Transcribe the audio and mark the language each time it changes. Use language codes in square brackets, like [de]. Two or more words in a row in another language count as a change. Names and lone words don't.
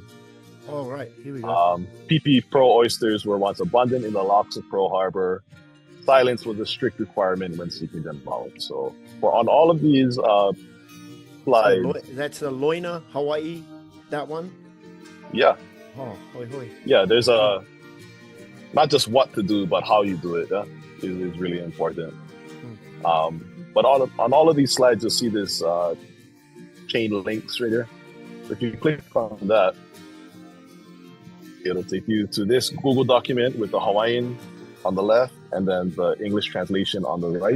[en] All right, here we go. PP Pearl oysters were once abundant in the locks of Pearl Harbor. Silence was a strict requirement when seeking them out. So, on all of these slides, That's a Loina, Hawaii, that one. yeah, Oh, hoi hoi. yeah, there's a not just what to do, but how you do it is really important. But on all of these slides, you'll see this chain links right here. If you click on that, it'll take you to this Google document with the Hawaiian on the left and then the English translation on the right.